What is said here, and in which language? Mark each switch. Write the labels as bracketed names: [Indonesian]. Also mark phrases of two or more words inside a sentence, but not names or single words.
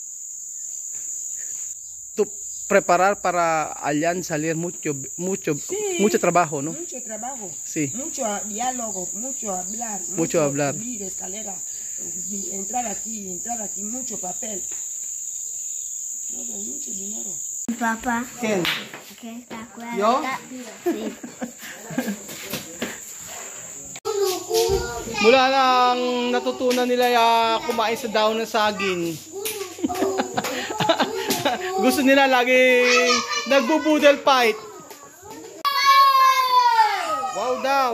[Spanish] Tú preparar para allá salir mucho trabajo, ¿no? Mucho trabajo. Sí. Mucho diálogo, mucho hablar. Mucho hablar. Subir escalera, entrar aquí, mucho papel. No, pero mucho dinero. Papá. ¿Quién? ¿Qué está acuerdas? ¿Yo? Sí. [Filipino] Mula nang natutunan nila kumain sa daon ng saging. Gusto nila laging nagbubudel fight. Wow daw.